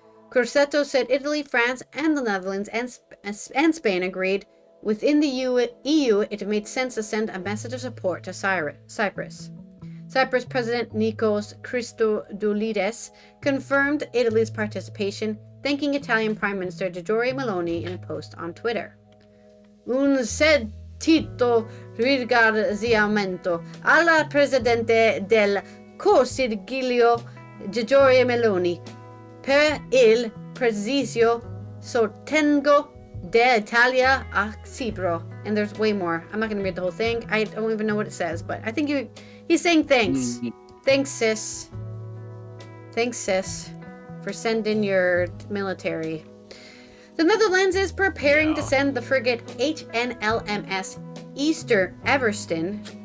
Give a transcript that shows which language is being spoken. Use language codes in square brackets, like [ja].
[en] Crosetto said Italy, France, and the Netherlands and Spain agreed within the EU it made sense to send a message of support to Cyprus. Cyprus President Nikos Christodoulidis confirmed Italy's participation, thanking Italian Prime Minister Giorgia Meloni in a post on Twitter. [it] Un sentito ringraziamento alla Presidente del Consiglio Giorgia Meloni per il preciso sostegno d'Italia a Cipro. [en] And there's way more. I'm not going to read the whole thing. I don't even know what it says, but I think he's saying thanks. Thanks, sis. Thanks, sis, for sending your military. The Netherlands is preparing to send the frigate HNLMS Easter Everston.